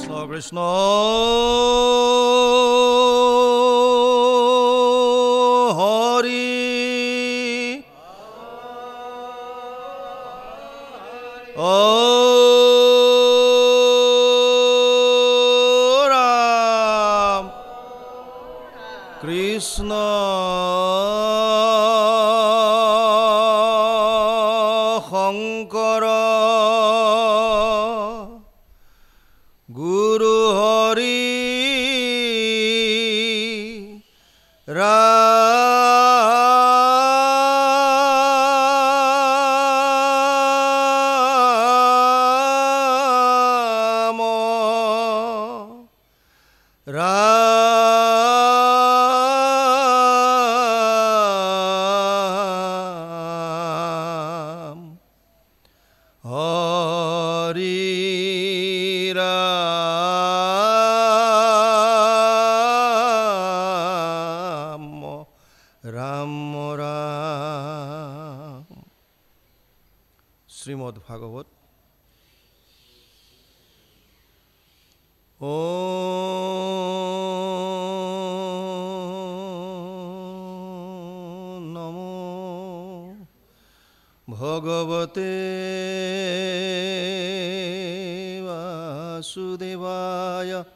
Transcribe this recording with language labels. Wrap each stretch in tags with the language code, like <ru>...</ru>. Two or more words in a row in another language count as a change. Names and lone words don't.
<as>কৃষ্ণ হরি ও রাম কৃষ্ণ শংকৰ গুৰু হৰি ৰাম ৰাম হৰি রাম রাম রাম শ্রীমদ্ ভাগবত</as> <sa>ও নমো ভগবতে বাসুদেবায়</sa>